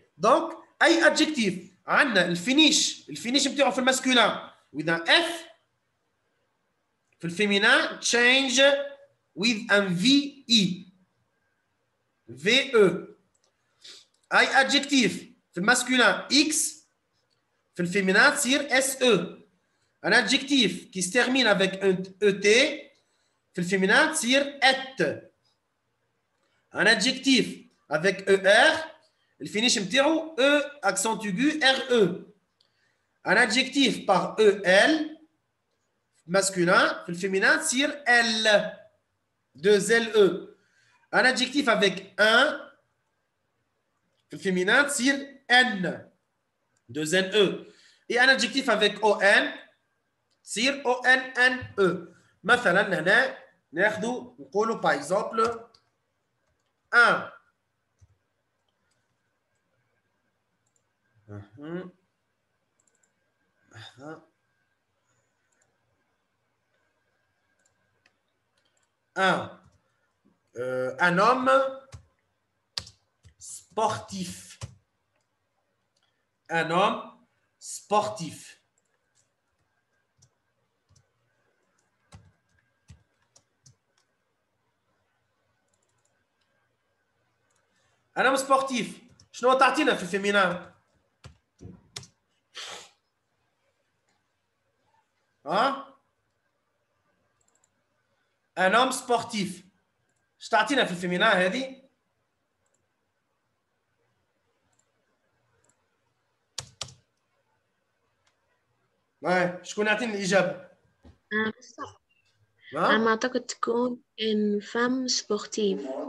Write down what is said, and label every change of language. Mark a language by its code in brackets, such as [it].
[ar] Donc, أي adjectif عندنا الفينيش بتاعه في الماسكولين [en] with un F [ar] في الفيمينين [en] change with un VE. VE. [ar] أي adjectif في الماسكولين X في الفيمينين تصير SE. [fr] Un adjectif qui se termine avec un ET [ar] في الفيمينين تصير [fr] ET. Un adjectif avec ER, le finish [ar] نتاعو [fr] E accent aigu RE. Un adjectif par EL masculin, le féminin [ar] تصير [fr] L 2LE. Un adjectif avec un, le féminin [ar] تصير [fr] N 2NE. Et un adjectif avec ON [ar] تصير [fr] ONNE. [ar] مثلا هنا ناخذوا نقولوا [fr] par exemple un. Un homme sportif. Un homme sportif. Un homme sportif. [ar] شنو تعطينا في الفيمينان؟ ها؟ [fr] Un homme sportif. [ar] ايش تعطينا في الفيمينان هذه؟ شكون يعطيني الإجابة؟ أنا أعتقد تكون [fr] une femme sportive.